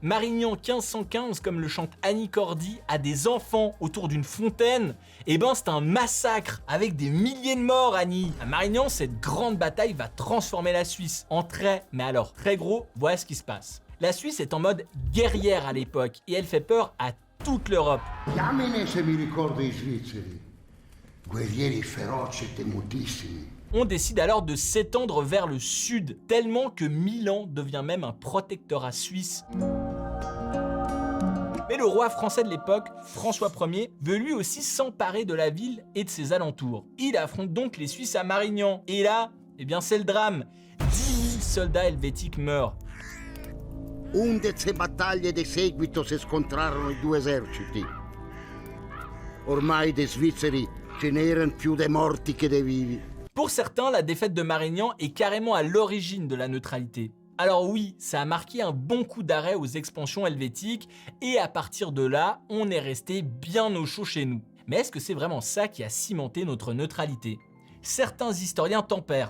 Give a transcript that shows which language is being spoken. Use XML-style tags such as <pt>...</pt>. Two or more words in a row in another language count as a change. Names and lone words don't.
<fr>Marignan 1515, comme le chante Annie Cordy, a des enfants autour d'une fontaine. C'est un massacre avec des milliers de morts, Annie. À Marignan, cette grande bataille va transformer la Suisse en très gros. Voilà ce qui se passe. La Suisse est en mode guerrière à l'époque et elle fait peur à toute l'Europe.</fr> <it>Chiamine se mi ricordo i svizzeri, guerrieri feroci e temutissimi.</it> <fr>On décide alors de s'étendre vers le sud, tellement que Milan devient même un protectorat suisse. Mais le roi français de l'époque, François Ier, veut lui aussi s'emparer de la ville et de ses alentours. Il affronte donc les Suisses à Marignan. Et là, c'est le drame. 10 000 soldats helvétiques meurent.</fr> <it>11 battaglie di seguito si scontrarono i due eserciti. Ormai dei svizzeri ce n'erano più dei morti che dei vivi.</it> <fr>Pour certains, la défaite de Marignan est carrément à l'origine de la neutralité. Alors oui, ça a marqué un bon coup d'arrêt aux expansions helvétiques et à partir de là, on est resté bien au chaud chez nous. Mais est-ce que c'est vraiment ça qui a cimenté notre neutralité? Certains historiens tempèrent.</fr>